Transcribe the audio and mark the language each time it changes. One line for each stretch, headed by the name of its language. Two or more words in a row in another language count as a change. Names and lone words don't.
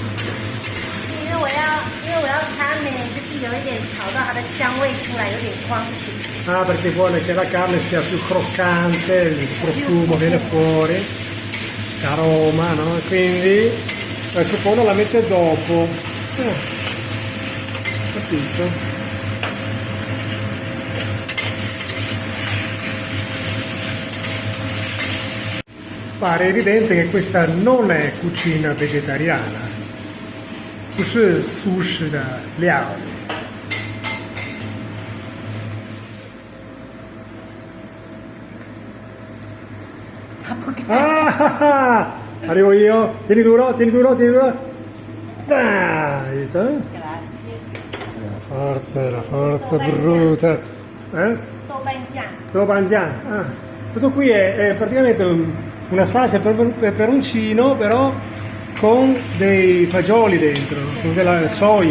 Chinese: 因为我要它呢，就是有一点炒到它的香味出来，有点光泽。
Italian: Perché vuole che la carne sia più croccante, il profumo viene fuori, l'aroma, no? E quindi la cipolla la mette dopo. Capito? Pare evidente che questa non è cucina vegetariana,
Chinese: 不是素食的料理。他不敢。啊哈哈！
Italian: Arrivo io, tieni duro, tieni duro, tieni duro. Hai visto? Grazie. La forza bruta. Doubanjiang. Ah. Questo qui è praticamente una salsa per peperoncino, però con dei fagioli dentro, con della soia.